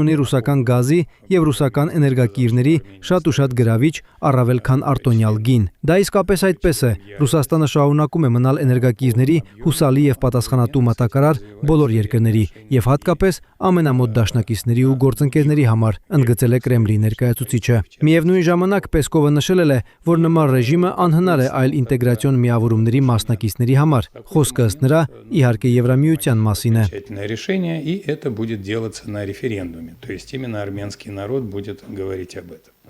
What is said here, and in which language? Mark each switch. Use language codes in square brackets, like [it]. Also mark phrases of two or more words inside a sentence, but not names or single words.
[hy] ունի ռուսական գազի եւ ռուսական էներգակիրների շատ ու շատ գրավիչ, առավել քան արտոնյալ գին։ Դա իսկապես այդպես է։ Ռուսաստանը շարունակում է մնալ էներգակիրների հուսալի եւ պատասխանատու մատակարար բոլոր երկրների եւ հատկապես ամենամոտ դաշնակիցների ու գործընկերների համար, ընդգծել է Կրեմլի ներկայացուցիչը։ Միևնույն ժամանակ Պեսկովը նշել է, որ նման ռեժիմը անհնար է այլ ինտեգրացիոն միավորումների մասնակիցների համար։ Խոսքը ըստ նրա իհարկե Եվրամիության մասին է։ [ru] Решение, и это будет делаться на референдуме. То есть именно армянский народ будет говорить об этом.